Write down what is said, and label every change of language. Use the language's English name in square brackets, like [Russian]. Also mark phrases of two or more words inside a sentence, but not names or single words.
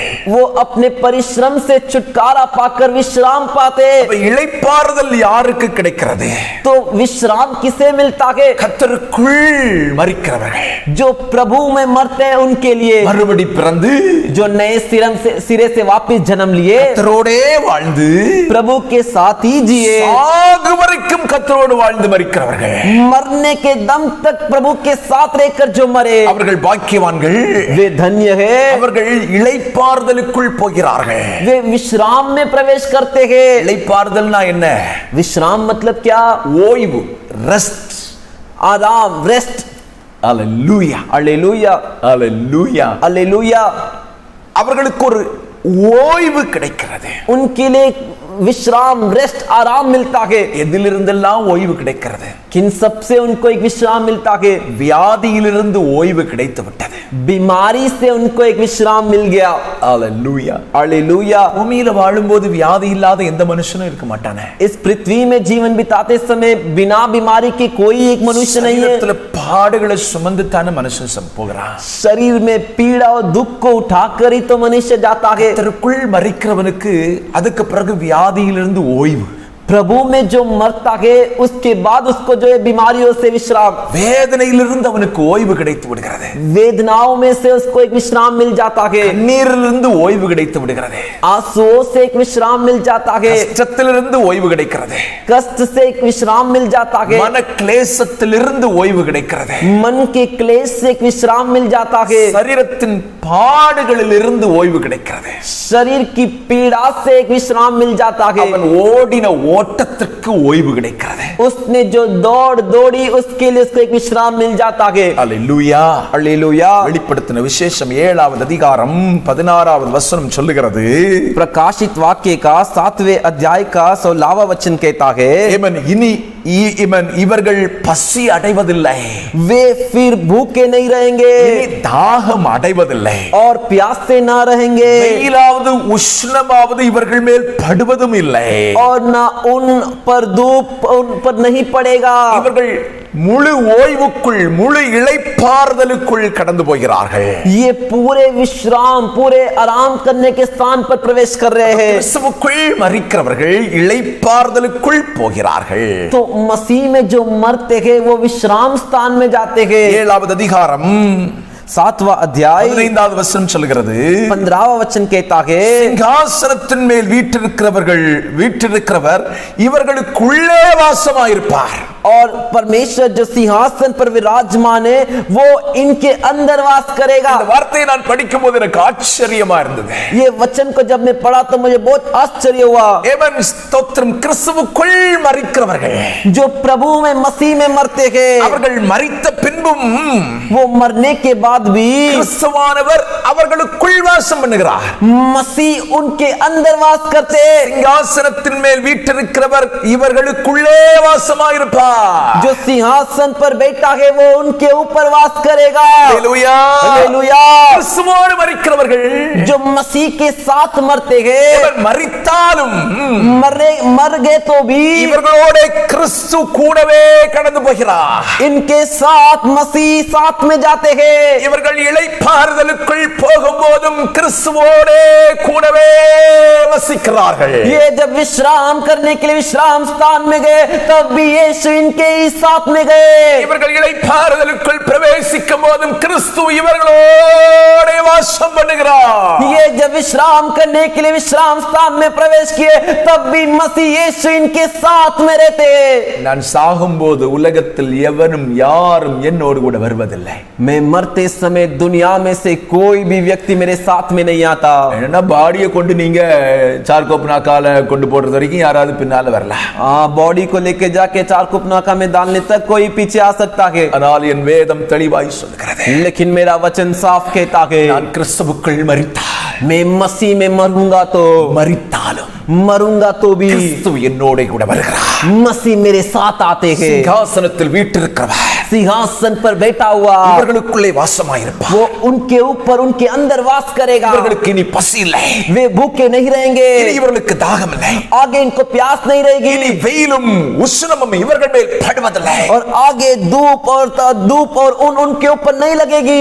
[Hindi] वो अपने परिश्रम से छुटकारा पाकर विश्राम पाते. [Tamil] இளைப்பாறுதல் யாருக்கு கிடைக்கிறது? [Hindi] तो विश्राम किसे मिलता है? [Tamil] கர்த்தருக்குள் மரிக்கிறவர்கள். [Hindi] जो प्रभु में मरते हैं उनके लिए. [Tamil] மறுபடி பிறந்து [Hindi] जो नए सिरे से वापस जन्म लिए [Tamil] கர்த்தரோடே வாழ்ந்து [Hindi] प्रभु के साथ ही जिए. [Tamil] சாகு வரைக்கும் கர்த்தரோடு வாழ்ந்து மரிக்கிறவர்கள் [Hindi] मरने के दम तक प्रभु के साथ रहकर जो मरे [Tamil] அவர்கள் பாக்கியவான்கள். [Hindi] वे धन्य है. [Tamil] அவர்கள் இளைப்பாறுதலுக்குள் போகிறார்கள். [Hindi] वे विश्राम में प्रवेश करते हैं. [Tamil] இளைப்பாறுதல்னா என்ன? [Hindi] विश्राम मतलब क्या? [Tamil] ஓய்வு, ரெஸ்ட், [Hindi] आराम, रेस्ट. [Tamil] அல்லேலூயா, [Hindi] हालेलुया, [Tamil] அல்லேலூயா. [Hindi] हालेलुया. [Tamil] அவர்களுக்கு ஒரு ஓய்வு கிடைக்கிறது. [Hindi] उनके लिए विश्राम, रेस्ट, आराम मिलता है. [Tamil] எதிலிருந்தெல்லாம் ஓய்வு கிடைக்கிறது? [Hindi] किन सबसे उनको एक विश्राम मिलता है? [Tamil] வியாதியிலிருந்து ஓய்வு கிடைத்து விட்டது. [Hindi] बीमारी से उनको एक विश्राम मिल गया. [Tamil] அல்லேலூயா. [Hindi] हालेलुया. [Tamil] பூமியில வாழும்போது வியாதி இல்லாத எந்த மனுஷனும் இருக்க மாட்டானே. [Hindi] इस पृथ्वी में जीवन बिताते समय बिना बीमारी के कोई एक मनुष्य नहीं है. [Tamil] சரீரத்துல பாடுகளை சுமந்து தான மனுஷன் போகிறான். [Hindi] शरीर में पीड़ा और दुख को उठाकर ही तो मनुष्य जाता है. [Tamil] கர்த்தருக்குள் மரிக்கிறவனுக்கு அதுக்கு பிறகு வியாதியிலிருந்து ஓய்வு. [Hindi] प्रभु में जो मरता है उसके बाद उसको जो है बीमारियों से विश्राम. [Tamil] வேதனையிலிருந்து அவனுக்கு ஓய்வு கிடைத்து விடுகிறது. [Hindi] वेदनाओं में से उसको एक विश्राम मिल जाता है. [Tamil] கண்ணீரிலிருந்து ஓய்வு கிடைத்து விடுகிறது. [Hindi] आंसुओं से एक विश्राम मिल जाता है. [Tamil] கஷ்டத்திலிருந்து ஓய்வு கிடைக்கிறது. [Hindi] कष्ट से एक विश्राम मिल जाता है. [Tamil] மன கிளேசத்திலிருந்து ஓய்வு கிடைக்கிறது. [Hindi] मन के क्लेश से एक विश्राम मिल जाता है. [Tamil] சரீரத்தின் பாடுகளிலிருந்து ஓய்வு கிடைக்கிறது. [Hindi] शरीर की पीड़ा से एक विश्राम मिल जाता है. [Tamil] அவன் ஓடின ஓட்டத்திற்கு அதற்கு ஓய்வு கிடைக்கிறது. [Hindi] उसने जो दौड़ दौड़ी उसके लिए उसको एक विश्राम मिल जाता है. [Tamil] அல்லேலூயா. [Hindi] हालेलुया. [Tamil] வெளிப்படுத்தின விசேஷம் 7வது அதிகாரம் 16வது வசனம் சொல்லுகிறது. [Hindi] प्रकाशित वाक्य का 7वें अध्याय का 16वां वचन कहता है, [Tamil] இவர்கள் பசி அடைவதில்லை. [Hindi] वे फिर भूखे नहीं रहेंगे [Tamil] தாகம் அடைவதில்லை. [Hindi] और प्यासे ना रहेंगे [Tamil] வெயிலாவது உஷ்ணமாவது இவர்கள் மேல் படுவதும் இல்லை. [Hindi] और ना उन पर धूप उन पर नहीं पड़ेगा. [Tamil] இவர்கள் முழு ஓய்வுக்குள் முழு இளைப்பாறுதலுக்குள் கடந்து போகிறார்கள். [Hindi] ये पूरे विश्राम पूरे आराम करने के स्थान पर प्रवेश कर रहे हैं. [Tamil] கிறிஸ்துவுக்குள் மரிக்கிறவர்கள் இளைப்பாறுதலுக்குள் போகிறார்கள். [Hindi] तो मसीह में जो मरते हैं वो विश्राम स्थान में जाते हैं. [Tamil] 7வது அதிகாரம் [Hindi] 7वां अध्याय [Tamil] 15வது வசனம் சொல்கிறது. [Hindi] 15वां वचन कहता है, [Tamil] சிங்காசனத்தின் மேல் வீற்றிருக்கிறவர் இவர்களுக்குள்ளே வாசமாயிருப்பார். [Hindi] और परमेश्वर जो सिंहासन पर विराजमान है वो इनके अंदर वास करेगा. [Tamil] இந்த வார்த்தையை நான் படிக்கும்போது எனக்கு ஆச்சரியமா இருந்தது. [Hindi] ये वचन को जब मैं पढ़ा तो मुझे बहुत आश्चर्य हुआ. [Tamil] ஏமன் ஸ்தோத்திரம். கிறிஸ்துவுக்குள் மரிக்கிறவர்கள் [Hindi] जो प्रभु में मसीह में मरते हैं [Tamil] அவர்கள் மரித்த பின்பும் [Hindi] वो मरने के बाद भी [Tamil] கிறிஸ்துவானவர் அவர்களுக்குள் வாசம் பண்ணுகிறார். [Hindi] मसीह उनके अंदर वास करते हैं. [Tamil] சிங்காசனத்தின் மேல் வீற்றிருக்கிறவர் இவர்களுக்குள்ளே வாசமாயிருப்பார். [Hindi] जो सिंहासन पर बैठा है वो उनके ऊपर वास करेगा. हालेलुया. हालेलुया. [Tamil] கிறிஸ்துவோடு மரிக்கிறவர்கள் [Hindi] जो मसीह के साथ मरते हैं [Tamil] இவர் மரித்தாலும் [Hindi] मर गए तो भी [Tamil] இவர்களோட கிறிஸ்து கூடவே கடந்து போகிறார். [Hindi] इनके साथ मसीह साथ में जाते हैं. [Tamil] இவர்கள் இளைப்பாறுதலுக்குள் போகும்போதும் கிறிஸ்துவோடே கூடவே வசிக்கிறார்கள். [Hindi] ये जब विश्राम करने के लिए विश्राम स्थान में गए तब भी यीशु इनके ही साथ में गए. [Tamil] இவர்கள் இளைப்பாறுதலுக்குள் பிரவேசிக்கும் போதும் கிறிஸ்து இவர்களோடே வாசம் பண்ணுகிறார். [Hindi] ये जब विश्राम करने के लिए विश्राम स्थान में प्रवेश किए तब भी मसीह यीशु इनके साथ में रहते हैं. [Tamil] நான் சாகும்போது உலகத்தில் எவனும் யாரும் என்னோடு கூட வருவதில்லை. [Hindi] मैं मरते समय दुनिया में से कोई भी व्यक्ति मेरे साथ में नहीं आता. [Tamil] என்னன்னா பாடியை கொண்டு நீங்க சார்கோப்னாக்கால கொண்டு போடுறது வரைக்கும் யாராவது பின்னால வரலாம். [Hindi] बॉडी को लेके जाके चारकुपनाका में डालने तक कोई पीछे आ सकता है. [Tamil] ஆனால் என் வேதம் தெளிவாய் சொல்கிறது. [Hindi] लेकिन मेरा वचन साफ कहता है [Tamil] நான் கிறிஸ்துவுக்குள் மரித்தால் [Hindi] मैं मसीह में मरूंगा तो [Tamil] மரித்தாலும் [Hindi] मरूंगा तो भी [Tamil] கிறிஸ்து என்னோட கூட வருகிறார். [Hindi] मसीह मेरे साथ आते हैं. [Tamil] சிங்காசனத்தில் வீற்றிருக்கிறவர் [Hindi] सिंहासन पर बैठा हुआ [Tamil] இவர்களுக்குள்ளே வாசமாயிருப்பார். [Hindi] वो उनके ऊपर उनके अंदर वास करेगा. [Tamil] இவர்களுக்கு இனி பசி இல்லை. [Hindi] वे भूखे नहीं रहेंगे. [Tamil] இனி இவர்களுக்கு தாகம் இல்லை. [Hindi] आगे इनको प्यास नहीं रहेगी. [Tamil] இனி வெயிலும் உஷ்ணமும் இவர்கள் மேல் படுவதில்லை. [Hindi] और आगे धूप और उनके ऊपर नहीं लगेगी.